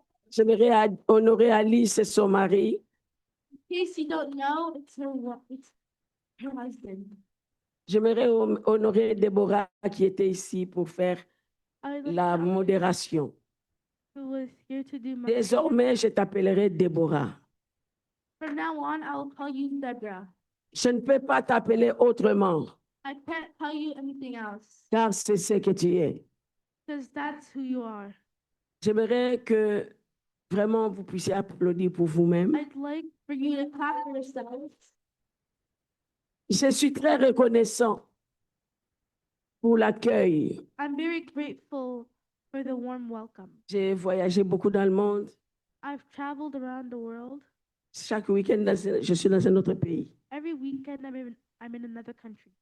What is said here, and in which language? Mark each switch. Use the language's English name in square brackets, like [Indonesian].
[French] J'aimerais honorer Alice et son mari. [English] In case you don't know, it's her husband. [French] J'aimerais honorer Déborah qui était ici pour faire [English] I'd like [French] la [English] to [French] modération. [English] who was here to do my [French] Désormais, je t'appellerai Déborah. [English] From now on, I will call you Deborah. [French] Je ne peux pas t'appeler autrement. [English] I can't tell you anything else. [French] Car c'est ce que tu es. [English] Because that's who you are. [French] J'aimerais que vraiment vous puissiez applaudir pour vous-même. [English] I'd like for you to clap for yourselves. [French] Je suis très reconnaissant pour l'accueil. [English] I'm very grateful for the warm welcome. [French] J'ai voyagé beaucoup dans le monde. [English] I've traveled around the world. [French] Chaque week-end, je suis dans un autre pays. [English] Every weekend I'm in another country.